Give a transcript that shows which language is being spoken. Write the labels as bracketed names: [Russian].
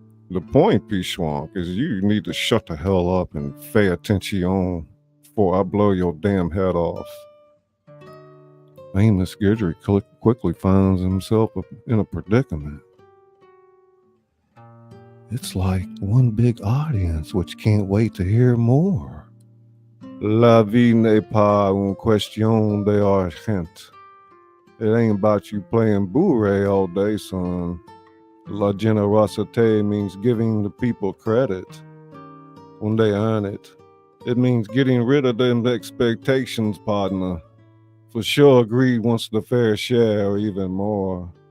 [English] The point, Pichwank, is you need to shut the hell up and pay attention before I blow your damn head off. Amos Guidry quickly finds himself in a predicament. It's like one big audience which can't wait to hear more. [French] La vie n'est pas une question d'argent. [English] It ain't about you playing bourrée all day, son. La generosité means giving the people credit when they earn it. It means getting rid of them expectations, partner. For sure, greed wants the fair share or even more.